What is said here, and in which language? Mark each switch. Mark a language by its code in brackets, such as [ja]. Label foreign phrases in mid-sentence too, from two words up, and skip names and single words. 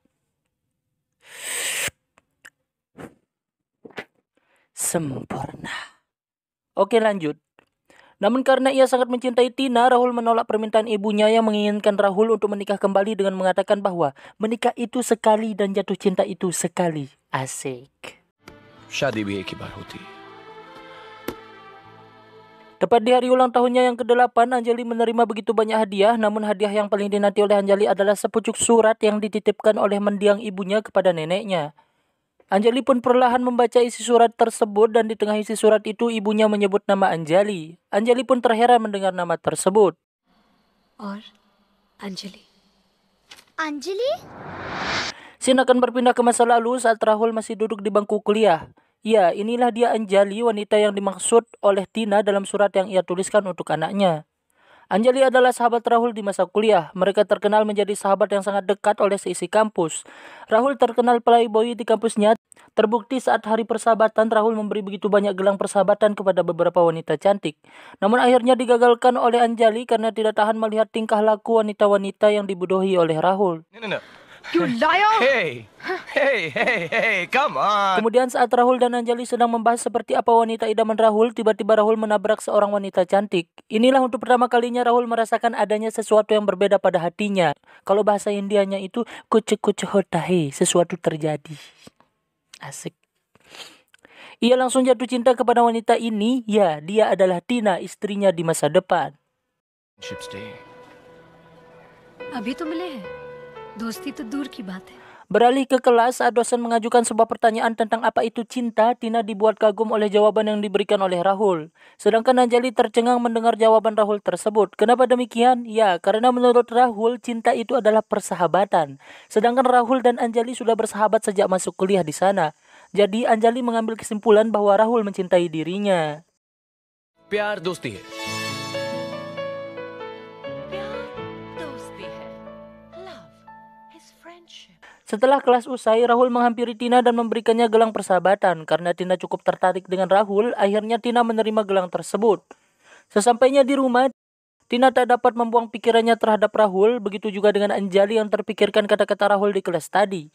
[id] Sempurna. Oke, lanjut. Namun karena ia sangat mencintai Tina, Rahul menolak permintaan ibunya yang menginginkan Rahul untuk menikah kembali dengan mengatakan bahwa menikah itu sekali dan jatuh cinta itu sekali. Asik. [hi] शादी भी एक ही बार होती है। [id] Tepat di hari ulang tahunnya yang ke-8, Anjali menerima begitu banyak hadiah. Namun hadiah yang paling dinanti oleh Anjali adalah sepucuk surat yang dititipkan oleh mendiang ibunya kepada neneknya. Anjali pun perlahan membaca isi surat tersebut dan di tengah isi surat itu ibunya menyebut nama Anjali. Anjali pun terheran mendengar nama tersebut. [hi] और अंजलि। अंजलि? [id] Scene akan berpindah ke masa lalu saat Rahul masih duduk di bangku kuliah. Ya, inilah dia Anjali, wanita yang dimaksud oleh Tina dalam surat yang ia tuliskan untuk anaknya. Anjali adalah sahabat Rahul di masa kuliah. Mereka terkenal menjadi sahabat yang sangat dekat oleh seisi kampus. Rahul terkenal playboy di kampusnya. Terbukti saat hari persahabatan, Rahul memberi begitu banyak gelang persahabatan kepada beberapa wanita cantik. Namun akhirnya digagalkan oleh Anjali karena tidak tahan melihat tingkah laku wanita-wanita yang dibodohi oleh Rahul. [en] No. You liar! Hey, come on. [id] Kemudian saat Rahul dan Anjali sedang membahas seperti apa wanita idaman Rahul, tiba-tiba Rahul menabrak seorang wanita cantik. Inilah untuk pertama kalinya Rahul merasakan adanya sesuatu yang berbeda pada hatinya. Kalau bahasa Indianya itu kucu-kucu hotahe, sesuatu terjadi. Asik. Ia langsung jatuh cinta kepada wanita ini. Ya, dia adalah Tina, istrinya di masa depan. [hi] अभी तो मिले हैं, दोस्ती तो दूर की बात है। [id] Beralih ke kelas, saat dosen mengajukan sebuah pertanyaan tentang apa itu cinta, Tina dibuat kagum oleh jawaban yang diberikan oleh Rahul. Sedangkan Anjali tercengang mendengar jawaban Rahul tersebut. Kenapa demikian? Ya, karena menurut Rahul, cinta itu adalah persahabatan. Sedangkan Rahul dan Anjali sudah bersahabat sejak masuk kuliah di sana. Jadi Anjali mengambil kesimpulan bahwa Rahul mencintai dirinya. [hi] प्यार दोस्ती है। [id] Setelah kelas usai, Rahul menghampiri Tina dan memberikannya gelang persahabatan. Karena Tina cukup tertarik dengan Rahul, akhirnya Tina menerima gelang tersebut. Sesampainya di rumah, Tina tak dapat membuang pikirannya terhadap Rahul, begitu juga dengan Anjali yang terpikirkan kata-kata Rahul di kelas tadi.